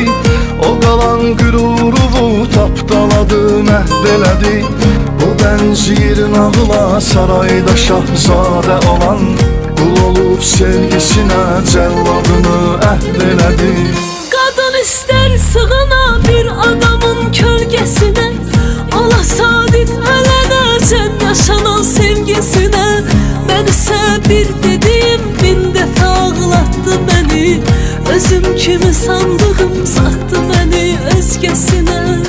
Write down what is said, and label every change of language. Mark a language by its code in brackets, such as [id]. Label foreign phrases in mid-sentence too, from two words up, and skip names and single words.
[az] O qalan qüruruvu tapdaladı, məhv elədi. O bənzir nağıla sarayda şahzadə olan, qul olub sevgisinə cəlladını əhv elədi. [tr] Kadın ister sığına bir adamın kölgesine, ola sadık ölənəcən yaşanan sevgisine. Ben ise bir dediğim bin defa ağlattı beni. Özüm kimi sandığım sattı beni özgesine.